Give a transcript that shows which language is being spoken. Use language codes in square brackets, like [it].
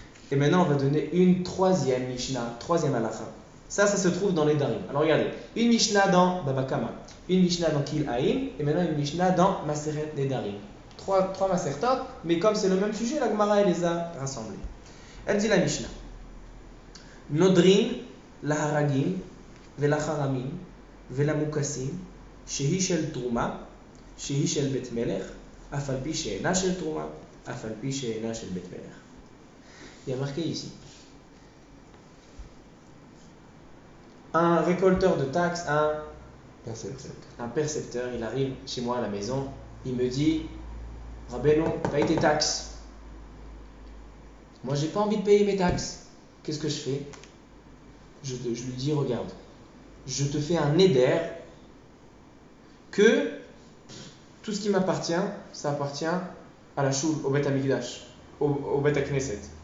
[fr] Et maintenant on va donner une troisième Mishnah, troisième halakha. Ça se trouve dans les Darim. Alors regardez, une Mishnah dans Baba Kama, une Mishnah dans Kil Haïm, et maintenant une Mishnah dans Maseret Nedarim. Trois Masertot, mais comme c'est le même sujet, la Gemara elle les a rassemblés. Elle dit la Mishnah. [he] נודרין להרגים ולחרמים ולמוקסים שהיא של תרומה, שהיא של בית מלך, אף על פי שאינה של תרומה, אף על פי שאינה של בית מלך. [fr] Il y a marqué ici. Un récolteur de taxes, un percepteur, il arrive chez moi à la maison, il me dit Rabbeinu, paye tes taxes. Moi, j'ai pas envie de payer mes taxes. Qu'est-ce que je fais? Je lui dis regarde, je te fais un éder que tout ce qui m'appartient, ça appartient à la choule, au Beth Amikdash, au Beth Knesset.